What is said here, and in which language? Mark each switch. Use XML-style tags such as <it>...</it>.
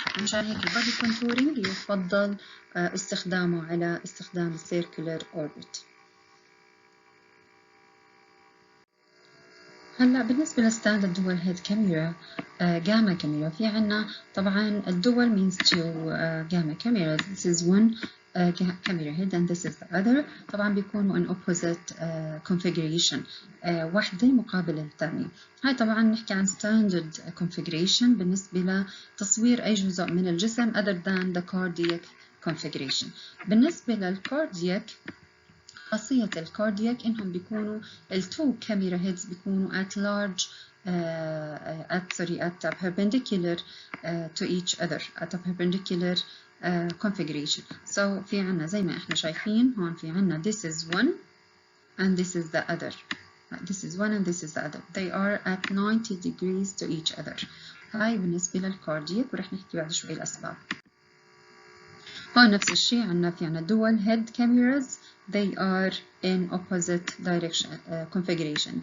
<ar>مشان هيك البودي كونتورينج يفضل استخدامه على استخدام السيركولر أوربت. هلا بالنسبة للستاندرد دول هيد كاميرا جاما كاميرا، في عنا طبعا الدول means two جاما كاميرا.</ar> <en>This is one camera head and this is the other.</en> <ar>طبعا بيكونوا</ar> <en>in opposite configuration،</en> <ar>واحدة مقابل الثانية. هاي طبعا نحكي عن standard configuration بالنسبة لتصوير أي جزء من الجسم</ar> <en>other than the cardiac configuration.</en> <ar>بالنسبة للكاردياك، خاصية الكاردياك إنهم بيكونوا التو كاميرا هيدز بيكونوا</ar> <en>at large at perpendicular to each other at a perpendicular configuration.</en> <ar>So في عنا زي ما إحنا شايفين هون في عنا</ar> <en>this is one and this is the other. This is one and this is the other. They are at 90 degrees to each other.</en> <ar>هاي بالنسبة للكاردياك، ورح نحكي بعد شوي الأسباب. هون نفس الشيء عنا في عنا dual head cameras.</ar> <en>They are in opposite direction configuration.</en>